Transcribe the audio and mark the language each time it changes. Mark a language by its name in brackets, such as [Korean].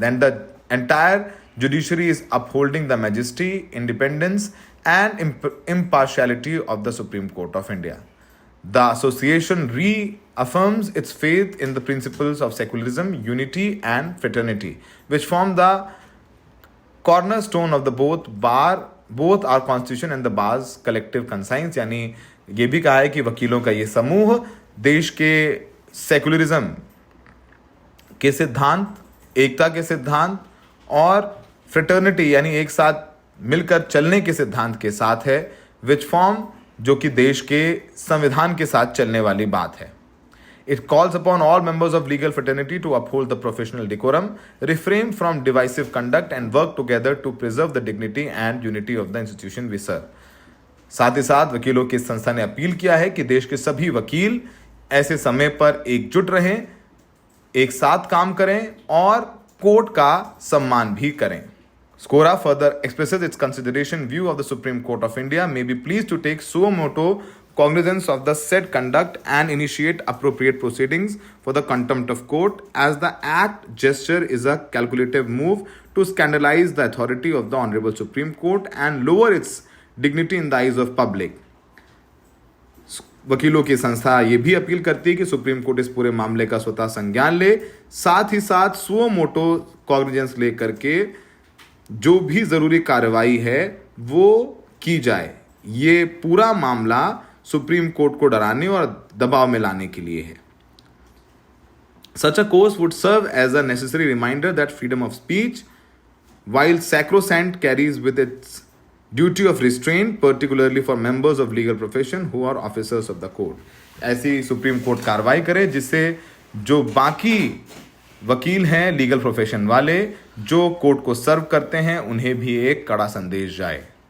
[English] Then the entire judiciary is upholding the majesty, independence and impartiality of the Supreme Court of India। The association reaffirms its faith in the principles of secularism, unity and fraternity, which form the cornerstone of the both our constitution and the bar's collective conscience। [Hindi] यानी ये भी कहा है कि वकीलों का ये समूह देश के सेकुलरिज्म के सिद्धांत, एकता के सिद्धांत और फ्रेटर्निटी यानी एक साथ मिलकर चलने के सिद्धांत के साथ है, [English] which form [Hindi] जो कि देश के संविधान के साथ चलने वाली बात है। [English] It calls upon all members of legal fraternity to uphold the professional decorum, refrain from divisive conduct and work together to preserve the dignity and unity of the institution we serve। [Hindi] साथ ही साथ वकीलों की संस्था ने appeal किया है कि देश के सभी वकील ऐसे समय पर एकजुट रहें, एक साथ काम करें और कोर्ट का सम्मान भी करें। [English] Scora further expresses its consideration view of the Supreme Court of India may be pleased to take suo motu cognizance of the said conduct and initiate appropriate proceedings for the contempt of court, as the act gesture is a calculative move to scandalize the authority of the Honorable Supreme Court and lower its dignity in the eyes of public। [Hindi] वकीलों की संस्था ये भी appeal करती है कि supreme court इस पूरे मामले का स्वतः संज्ञान ले, साथ ही साथ सुओ मोटो कॉग्निजेंस लेकर के जो भी जरूरी कार्रवाई है वो की जाए। ये पूरा मामला सुप्रीम कोर्ट को डराने और दबाव में लाने के लिए है। [English] Such a course would serve as a necessary reminder that freedom of speech, while sacrosanct, carries with its duty of restraint, particularly for members of legal profession who are officers of the court। [Hindi] ऐसी supreme court कार्रवाई करे जिससे जो बाकी वकील हैं, legal profession वाले जो कोर्ट को सर्व करते हैं, उन्हें भी एक कड़ा संदेश जाए।